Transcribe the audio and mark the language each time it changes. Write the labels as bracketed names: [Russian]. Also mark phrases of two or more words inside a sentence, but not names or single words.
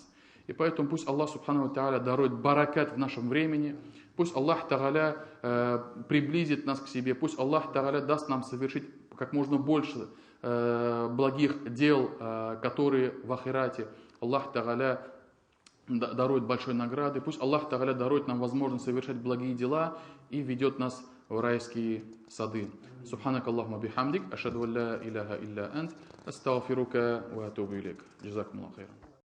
[Russian] И поэтому пусть Аллах Субхану Тааля дарует баракат в нашем времени, пусть Аллах Тааля приблизит нас к себе, пусть Аллах Тааля даст нам совершить как можно больше благих дел, которые в ахирате Аллах Тааля дарует большой награды. Пусть Аллах Тааля дарует нам возможность совершать благие дела и ведет нас в райские сады. [Arabic] سبحانك اللهم وبحمدك أشهد أن لا إله إلا أنت أستغفرك وأتوب إليك جزاكم الله خيرا.